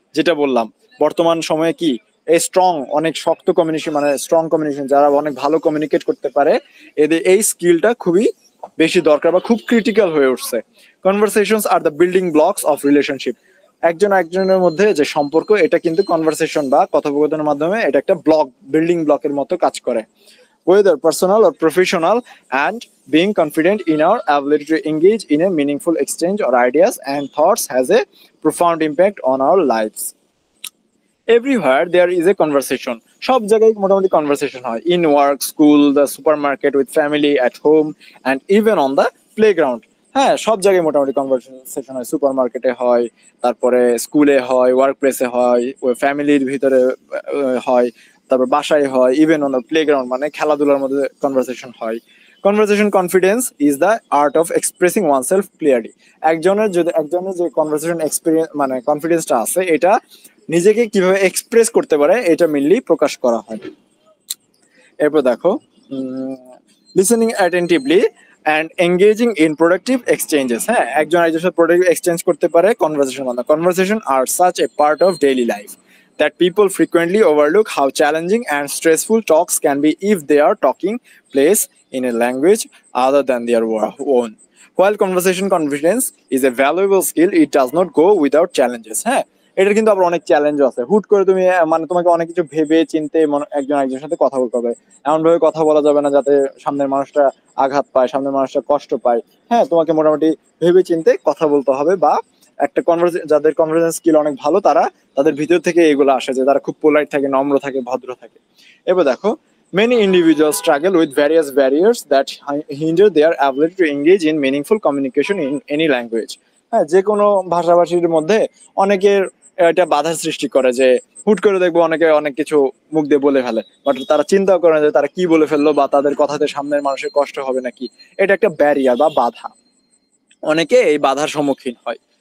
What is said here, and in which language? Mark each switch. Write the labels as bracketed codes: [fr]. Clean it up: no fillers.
[bn] যেটা বললাম, বর্তমান সময়ে কি এই অনেক শক্ত কমিউনিকেশন, মানে স্ট্রং কমিউনিকেশন, যারা অনেক ভালো কমিউনিকেট করতে পারে, এদের এই স্কিলটা খুবই বেশি দরকার বা খুব ক্রিটিক্যাল হয়ে উঠছে। [en] Conversations are the building blocks of relationship. [bn] একজন একজনের মধ্যে যে সম্পর্ক, এটা কিন্তু কনভারসেশন বা কথোপকথনের মাধ্যমে এটা একটা বিল্ডিং ব্লকের মতো কাজ করে। [en] whether personal or professional, and being confident in our ability to engage in a meaningful exchange or ideas and thoughts has a profound impact on our lives. Everywhere there is a conversation. [bn] সব জায়গায় মোটামুটি conversation হয়। [en] In work, school, the supermarket, with family, at home, and even on the playground. [bn] হ্যাঁ, সব জায়গায় মোটামুটি conversation হয়। সুপারমার্কেটে হয়, তারপরে স্কুলে হয়, ওয়ার্ক প্লেসে হয়, ওই ফ্যামিলির ভিতরে হয়, তারপর বাসায় হয়, [en] even on the playground, [bn] মানে খেলাধুলার মধ্যে কনভারসেশন হয়। [en] Conversation confidence is the art of expressing oneself clearly. [bn] একজনের যে কনভারসেশন এক্সপিরিয়েন্স, মানে কনফিডেন্সটা আছে, এটা নিজেকে কিভাবে এক্সপ্রেস করতে পারে এটা মেইনলি প্রকাশ করা হয়। এরপর দেখো, [en] Listening attentively and engaging in productive exchanges. [bn] হ্যাঁ, একজন আরেকজনের সাথে প্রোডাক্টিভ এক্সচেঞ্জ করতে পারে কনভারসেশন মানে। [en] Conversation are such a part of daily life that people frequently overlook how challenging and stressful talks can be if they are taking place in a language other than their own. While conversation confidence is a valuable skill, it does not go without challenges. [bn] হ্যাঁ, এটার কিন্তু আবার অনেক চ্যালেঞ্জও আছে। হুট করে তুমি মানে তোমাকে অনেক কিছু ভেবে চিন্তে একজন একজনের সাথে কথা বলতে হবে। এমন ভাবে কথা বলা যাবে না যাতে সামনের মানুষটা আঘাত পায়, সামনের মানুষটা কষ্ট পায়। হ্যাঁ, তোমাকে মোটামুটি ভেবে চিন্তে কথা বলতে হবে। বা একটা যাদের কনভারসেশন স্কিল অনেক ভালো, তাদের ভিতর থেকে এগুলো আসে যে তারা খুব পোলাইট থাকে, নম্র থাকে, ভদ্র থাকে। এবার দেখো, [en] Many individuals struggle with various barriers that hinder their ability to engage in meaningful communication in any language. [bn] হ্যাঁ, যে কোনো ভাষাভাষীর মধ্যে অনেকের এটা বাধা সৃষ্টি করে যে হুট করে দেখবো অনেকে অনেক কিছু মুখ দিয়ে বলে ফেলে, বাট তারা চিন্তা করে না যে তারা কি বলে ফেললো বা তাদের কথাতে সামনের মানুষের কষ্ট হবে নাকি। এটা একটা ব্যারিয়ার বা বাধা, অনেকে এই বাধার সম্মুখীন হয়।